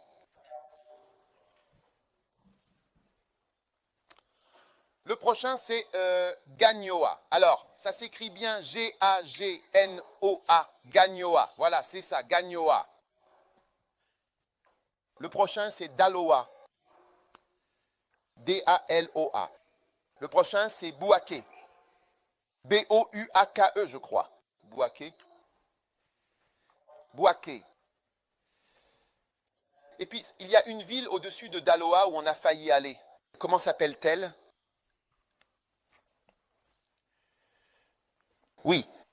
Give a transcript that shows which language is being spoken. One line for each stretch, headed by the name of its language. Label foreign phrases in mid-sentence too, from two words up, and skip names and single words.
French: Le prochain, c'est Gagnoa. Alors, ça s'écrit bien G-A-G-N-O-A. Gagnoa. Voilà, c'est ça, Gagnoa. Le prochain, c'est Daloa. D-A-L-O-A. Le prochain, c'est Bouaké. B-O-U-A-K-E, je crois. Bouaké. Bouaké. Et puis, il y a une ville au-dessus de Daloa où on a failli aller. Comment s'appelle-t-elle? Oui.